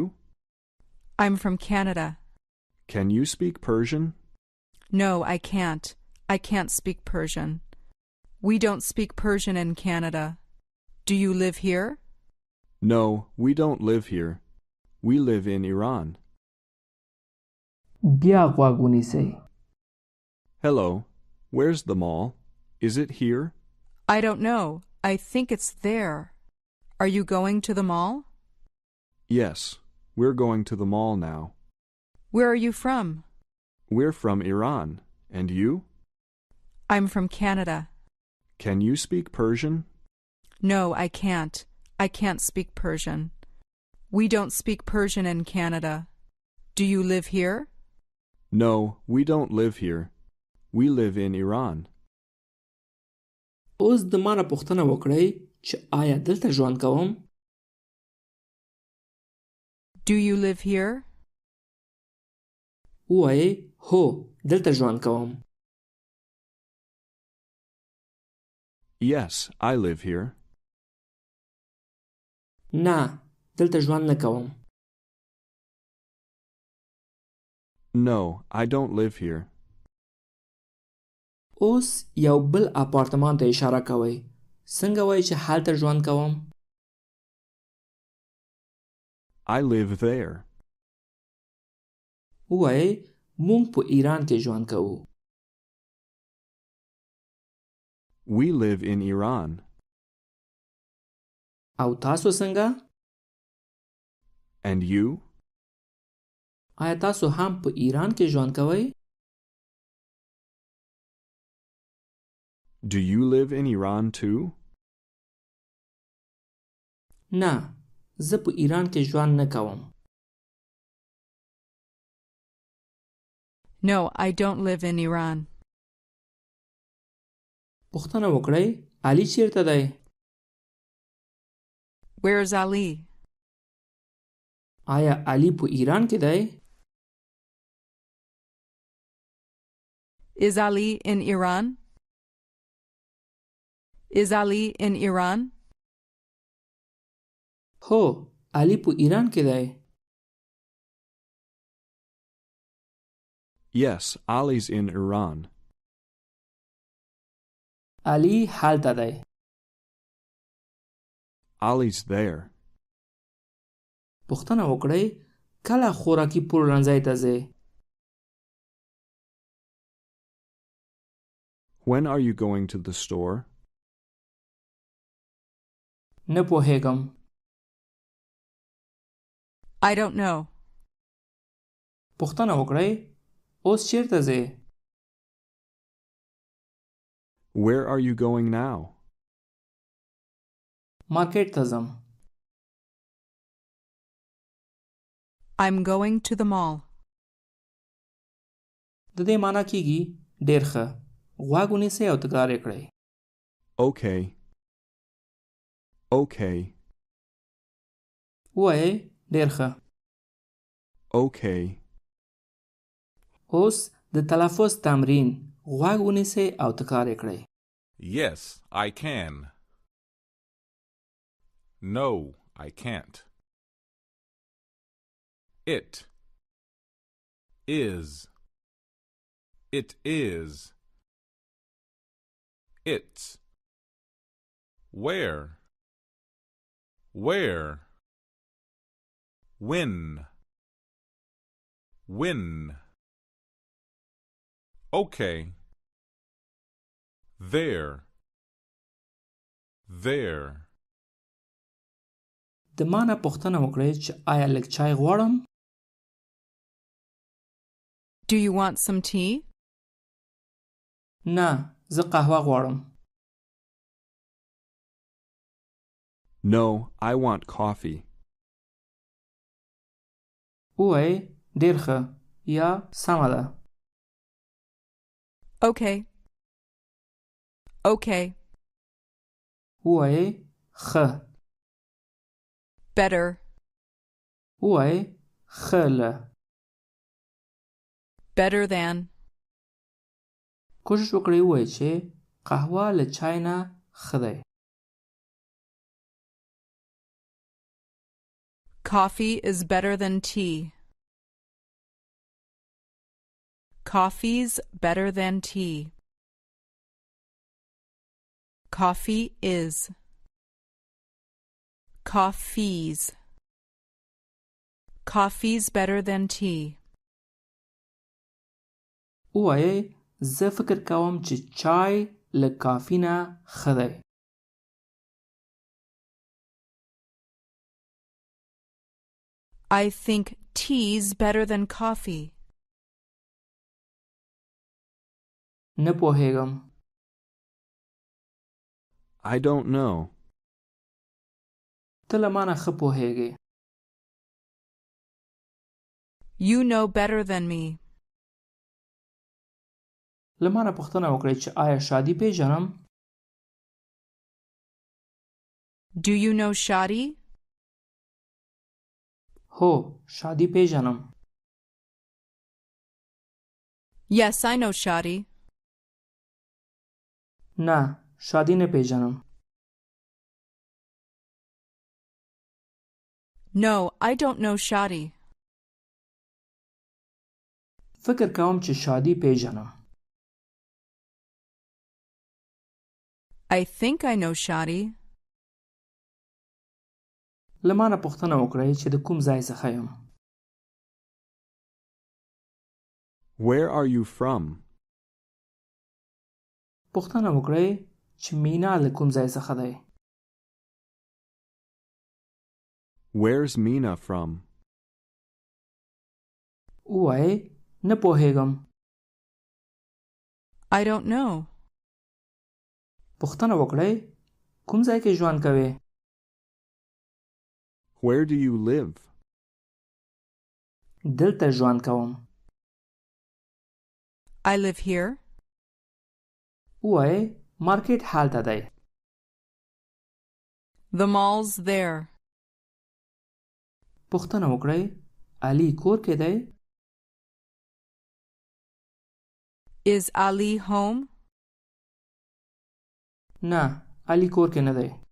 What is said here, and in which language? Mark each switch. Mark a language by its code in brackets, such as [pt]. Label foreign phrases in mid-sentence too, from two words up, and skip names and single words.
[en] I'm from Canada. Can you speak Persian? No, I can't. I can't speak Persian. We don't speak Persian in Canada. Do you live here? No, we don't live here. We live in Iran. [ps] بیا غوږ ونیسئ [en] Hello, where's the mall? Is it here? I don't know. I think it's there. Are you going to the mall? Yes, we're going to the mall now. Where are you from? We're from Iran. And you? I'm from Canada. Can you speak Persian? No, I can't. I can't speak Persian. We don't speak Persian in Canada. Do you live here? No, we don't live here. We live in Iran. [ps] اوس د مانه پوښتنه وکړئ چې آیا دلته ژوند کوم [en] Do you live here? [ps] وایي هو دلته ژوند کوم [en] Yes, I live here. [ps] نه دلته ژوند نه کوم [en] No, I don't live here. [ps] اوس یو بل اپارتمان ته اشاره کوئ څنګه وایي چې هلته ژوند کوم [en] I live there. [ps] وایي مونږ په ایران کې ژوند کوو [en] We live in Iran. [ps] او تاسو څنګه [en] And you? [ps] آیا تاسو هم په ایران کې ژوند کوئ [en] Do you live in Iran too? [ps] نه زه په ایران کې ژوند نه کوم. [en] No, I don't live in Iran. [ps] پوښتنه وکړئ علي چیرته دی؟ [en] Where's Ali? [ps] آیا علي په ایران کې دی؟ [en] Is Ali in Iran? Is Ali in Iran? [ps] هو علي په ایران کې دی. [en] Yes, Ali's in Iran. [ps] علي هلته دی. [en] Ali's there. [ps] پوښتنه وکړئ کله خوراکي پلورنځي ته ځئ؟ [en] When are you going to the store? [ps] نه پوهیږم. [en] I don't know. [ps] پوښتنه وکړئ اوس چیرته ځئ؟ [en] Where are you going now? [ps] مارکیټ ته ځم. [en] I'm going to the mall. [ps] د دې معنی کیږي ډیر ښه. غوږ ونیسئ او تکرار یې کړئ. [en] Okay. Okay. [ps] ووایئ ډیر ښه. [en] Okay. [ps] اوس د تلفظ تمرین. غوږ ونیسئ او تکرار یې کړئ. [en] Yes, I can. No, I can't. It is. It is. It's. Where? Where? When? When? Okay. There. There. [ps] د ما نه پوښتنه وکړئ چې آیا لږ چای غواړم؟ [en] Do you want some tea? [ps] نه زه قهوه غواړم. [en] No, I want coffee. [ps] ووایئ ډیر ښه یا سمه ده. [en] Okay. Okay. [ps] ووایئ ښه. [en] Better. [ps] ووایئ ښه له. [en] Better than. [ps] کوشش وکړئ ووایئ چې قهوه له چای نه ښه دی. [en] Coffee is better than tea. Coffee's better than tea. Coffee is. Coffee's. Coffee's better than tea. [ps] ووایئ زه فکر کوم چې چای له کافي نه ښه دی. [en] I think tea's better than coffee. [ps] نه پوهیږم. [en] I don't know. [ps] ته له ما نه ښه پوهیږې. [en] You know better than me. [ps] له ما نه پوښتنه وکړئ چې آیا شادي پیژنم؟ [en] Do you know Shadi? [ps] هو شادي پیژنم. [en] Yes, I know Shadi. [ps] نه شادي نه پیژنم. [en] No, I don't know Shadi. [ps] فکر کوم چې شادي پیژنم. [en] I think I know Shadi. [ps] له ما نه پوښتنه وکړئ چې د کوم ځای څخه یم. [en] Where are you from? [ps] پوښتنه وکړئ چې مینا له کوم ځای څخه دی. [en] Where's Mina from? [ps] ووایئ نه پوهیږم. [en] I don't know. [ps] پوښتنه وکړئ کوم ځای کې ژوند کوئ؟ [en] Where do you live? [ps] دلته ژوند کوم. [en] I live here. [ps] ووایئ مارکیټ هلته دی. [en] The mall's there. [ps] پوښتنه وکړئ علي کور کې دی؟ [en] Is Ali home? [ps] نه علي کور کې نه دی.